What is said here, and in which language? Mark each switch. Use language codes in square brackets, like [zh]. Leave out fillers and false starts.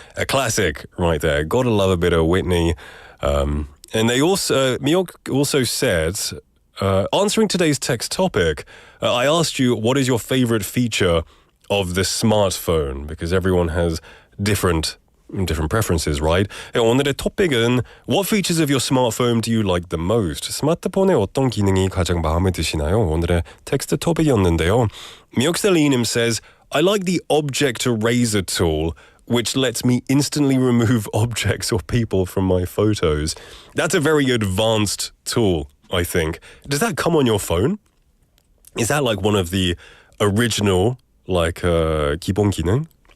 [en] A classic right there. Gotta love a bit of Whitney. And they also, Miok also said, answering today's text topic, I asked you, what is your favorite feature of the smartphone? Because everyone has different preferences, right? [ko] 오늘의 토픽은 [en] What features of your smartphone do you like the most? [ko] 스마트폰의 어떤 기능이 가장 마음에 드시나요? 오늘의 텍스트 토픽이었는데요. [en] 미옥셀리님 says, I like the object eraser tool, which lets me instantly remove objects or people from my photos. That's a very advanced tool, I think. Does that come on your phone? Is that like one of the original, [ko] 기본 기능?